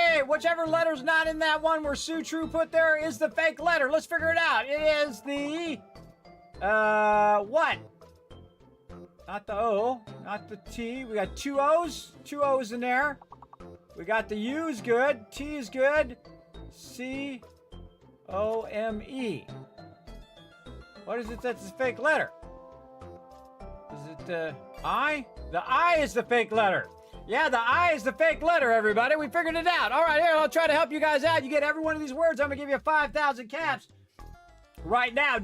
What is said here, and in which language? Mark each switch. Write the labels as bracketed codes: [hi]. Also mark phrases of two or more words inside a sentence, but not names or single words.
[en] Whichever letter's not in that one where Sue True put there is the fake letter. Let's figure it out. It is the... what? Not the O, not the T. We got two O's. Two O's in there. We got the U is good. T is good. C-O-M-E. What is it that's a fake letter? Is it the I? The I is the fake letter. Yeah, the I is the fake letter, everybody. We figured it out. All right, here, I'll try to help you guys out. You get every one of these words. I'm going to give you 5,000 caps right now.